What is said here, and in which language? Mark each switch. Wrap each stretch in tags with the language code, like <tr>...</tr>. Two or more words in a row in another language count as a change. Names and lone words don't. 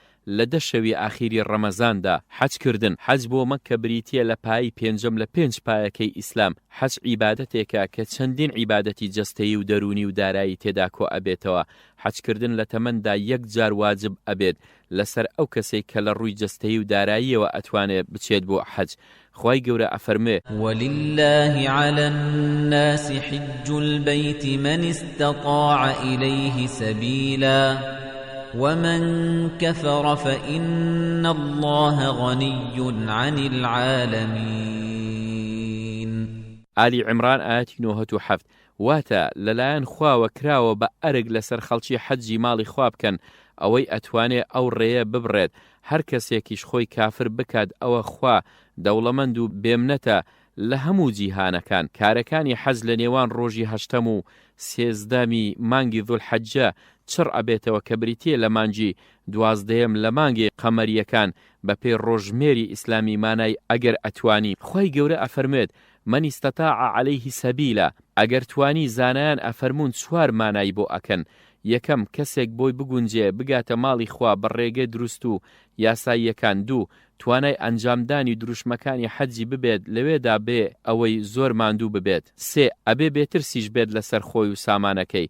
<ckb>لە 10 شەوی ئاخیری ڕەمەزاندا حەجکردن. حەج بۆ مەککە بریتیە لە پایی پێنجەم لە 5 پایەکەی ئیسلام. حەج عیبادەتێکە کە چەندین عیبادەتی جەستەیی و دەرونی و دارایی تێدا کۆ ئەبێتەوە. حەجکردن لە تەمەندا 1 جار واجب ئەبێت لەسەر ئەو کەسێک کە لە ڕووی جەستەیی و داراییەوە ئەتوانێت بچێت بۆ حەج. خوای گەورە ئەفەرمێ:</ckb> <ar>ولله على الناس حج البيت من استطاع إليه سبيلا ومن كفر فإن الله غني عن العالمين.</ar> <ckb>آلی عمران ئاەتی 97. واتە لەلایەن خواوە کراوە بە ئەرگ لەسەر خەڵکی حەجی ماڵی خوا بکەن ئەوەی ئەتوانێ ئەو ڕێیە ببڕێت. هەر کەسێکیش خۆی کافر بکات ئەوە خوا دەوڵەمەند و بێمنەتە لە هەموو جیهانەکان. کارەکانی حەج لە نێوان ڕۆژی 8 و 13 مانگی ذوالحەجە چڕ ئەبێتەوە کە بریتیە لە مانگی 12 لە مانگی قەمەریەکان بەپێی ڕۆژمێری ئیسلامی مانای ئەگەر ئەتوانی. خوای گەورە ئەفەرمێت:</ckb> <ar>من استطاع عليه سبيلا.</ar> <ckb>ئەگەر توانی زانایان ئەفەرمون 4 مانای بۆ ئەکەن. یەکەم کەسێک بۆی بگونجێ بگاتە ماڵی خوا بە ڕێگەی دروست و یاساییەکان. 2 توانای ئەنجامدانی دروشمەکانی حەجی ببێت لەوێدا بێ ئەوەی زۆر ماندوو ببێت. 3 ئەبێ بێترسیش بێت لەسەر خۆی و سامانەکەی.</ckb>